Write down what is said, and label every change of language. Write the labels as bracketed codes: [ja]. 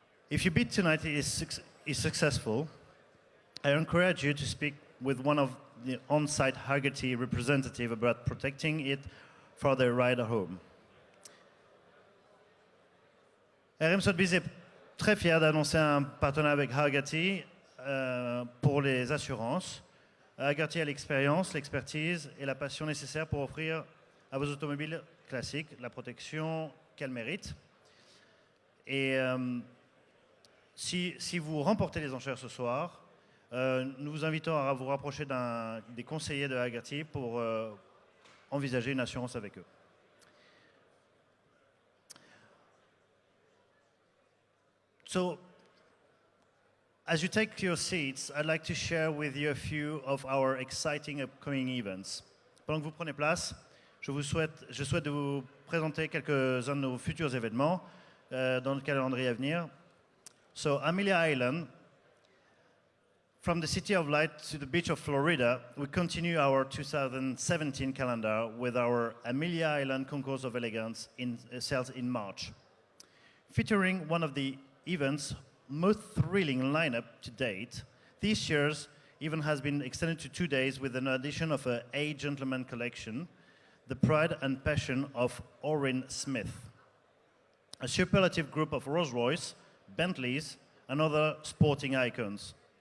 [en] If your bid tonight is successful, I encourage you to speak with one of the on-site Haggerty representative about protecting it for the rider home. [fr] RM Sotheby est très fier d'annoncer un partenariat avec Haggerty pour les assurances. Haggerty a l'expérience, l'expertise et la passion nécessaires pour offrir à vos automobiles classiques la protection qu'elles méritent. Et si vous remportez les enchères ce soir, nous vous invitons à vous rapprocher des conseillers de Haggerty pour envisager une assurance avec eux. [en] So, as you take your seats, I'd like to share with you a few of our exciting upcoming events. [fr] Pendant que vous prenez place, je souhaite de vous présenter quelques-uns de nos futurs événements dans le calendrier à venir. [en] So, Amelia Island, from the City of Light to the beach of Florida, we continue our 2017 calendar with our Amelia Island Concourse of Elegance sales in March. Featuring one of the event's most thrilling lineup to date, this year's event has been extended to 2 days with an addition of a A Gentleman collection, the pride and passion of Orrin Smith, a superlative group of Rolls-Royce, Bentleys, and other sporting icons.